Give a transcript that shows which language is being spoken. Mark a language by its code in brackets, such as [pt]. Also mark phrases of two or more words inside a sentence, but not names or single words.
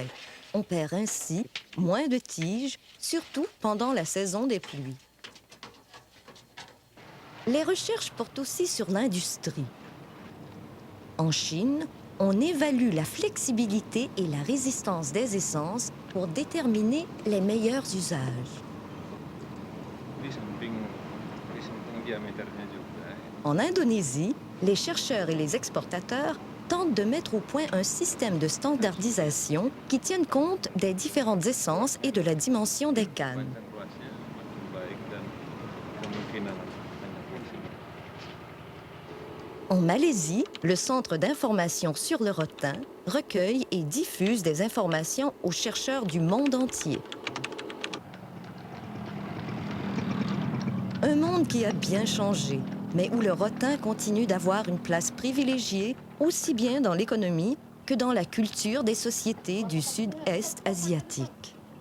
[fr] On perd ainsi moins de tiges, surtout pendant la saison des pluies. Les recherches portent aussi sur l'industrie. En Chine, on évalue la flexibilité et la résistance des essences pour déterminer les meilleurs usages. [id] Di samping diameternya juga. [fr] En Indonésie, les chercheurs et les exportateurs tentent de mettre au point un système de standardisation qui tienne compte des différentes essences et de la dimension des cannes. [id] Semakin luasnya, semakin baik dan kemungkinan banyak fleksibel. [fr] En Malaisie, le Centre d'information sur le rotin recueille et diffuse des informations aux chercheurs du monde entier. Un monde qui a bien changé, mais où le rotin continue d'avoir une place privilégiée aussi bien dans l'économie que dans la culture des sociétés du sud-est asiatique.